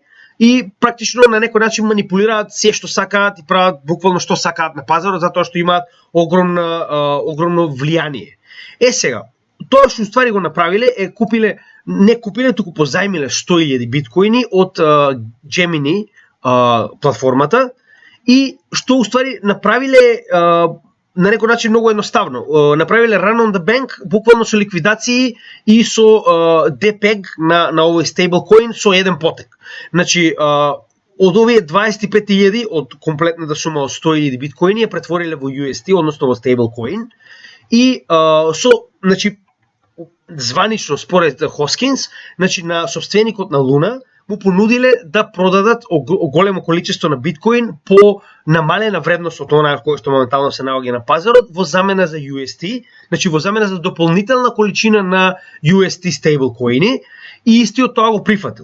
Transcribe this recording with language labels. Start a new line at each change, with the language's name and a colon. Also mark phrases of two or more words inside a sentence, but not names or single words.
Macedonian: И практично на некој начин манипулираат се што сакаат и прават буквално што сакаат на пазарот, затоа што имаат огромно влијание. Сега, тоа што уствари го направиле е не купиле, туку позајмиле 100.000 биткоини од Gemini платформата, и што уствари направиле на некој начин многу едноставно.
English: Направиле run on the bank,
Macedonian: буквално со ликвидации и со DPEG на овој стейблкоин со еден потек. Значи, од овие 25.000 од комплетната сума од 100.000 биткоини ја претвориле во UST, односно во стейблкоин, и значи, званично според Хоскинс, значи на собственикот на Луна му понудиле да продадат големо количество на биткоин по намалена вредност од онаа која што моментално се наоѓа на пазарот во замена за UST, значи во замена за дополнителна количина на UST стейблкоини, и истиот тоа го прифатил.